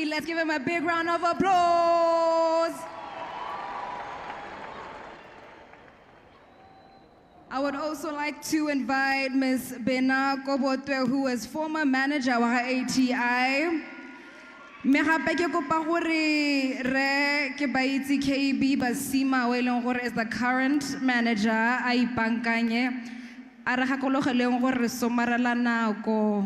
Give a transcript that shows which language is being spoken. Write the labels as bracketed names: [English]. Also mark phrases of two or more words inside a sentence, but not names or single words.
[English] Let's give him a big round of applause. Our would also like to invite Ms. Bena Kobotwe, who is former manager of ATI. [Tswana] Me gape ke kopa gore re ke ba itse KB Basima o eleng gore [English] is the current manager [Tswana] a ipankanye a re gakologeleng gore re somarela nako.